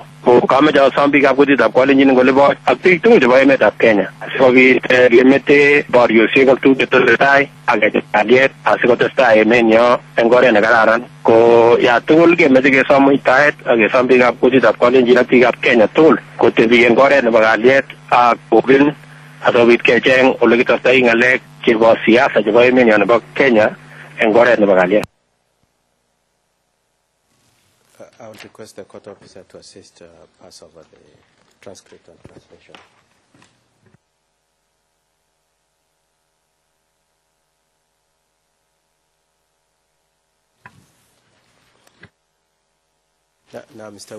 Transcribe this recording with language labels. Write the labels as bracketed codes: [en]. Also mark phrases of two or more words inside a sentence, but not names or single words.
[kln] Kameche asom biikab kutitab Kalenjin ngolibo ak biik tugul chebo emetab Kenya asikobit kemete boriosiek ak tuguk chetesetai ak kechop kalyet asikotestai emenyo eng oret nekararan. Ko ya tugul kemeche kesom muitaet ak kesom biikab kutitab Kalenjin ak biikab Kenya tugul kotebi eng oret nebo kalyet ak kobin asikobit kecheng ole kitestai ngalek chebo siasa chebo emenyo nebo Kenya eng oret nebo kalyet. [en] I would request the court officer to assist pass over the transcript and translation. Now, Mr.